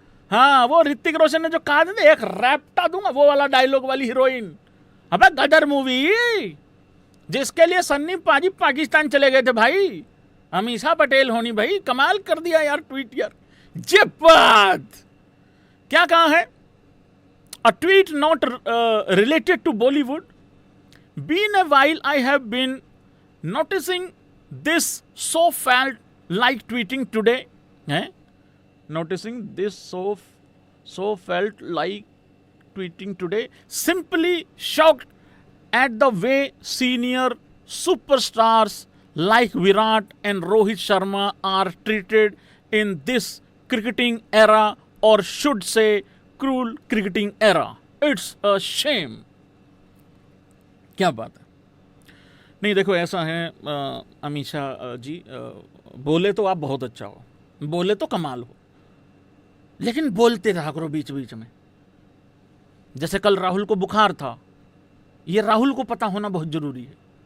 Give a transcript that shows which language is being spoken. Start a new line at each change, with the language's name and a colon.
Hindi: हाँ वो ऋतिक रोशन ने जो कहा था, एक रैप्टा दूंगा, वो वाला डायलॉग वाली हीरोइन। अबे गदर मूवी जिसके लिए सन्नी पाजी पाकिस्तान चले गए थे भाई, अमीषा पटेल होनी भाई। कमाल कर दिया यार ट्वीट यार, जब्बात। क्या कहा है?
English: A tweet not related to Bollywood, been a while I have been noticing this, so felt like tweeting today. Noticing this, so felt like tweeting today. Simply shocked at the way senior superstars like Virat and Rohit Sharma are treated in this cricketing era, or should say cruel cricketing era. It's a shame.
Hindi: क्या बात है। नहीं देखो ऐसा है अमीषा जी, बोले तो आप बहुत अच्छा हो, बोले तो कमाल हो, लेकिन बोलते रहा करो बीच बीच में। जैसे कल राहुल को बुखार था, ये राहुल को पता होना बहुत जरूरी है।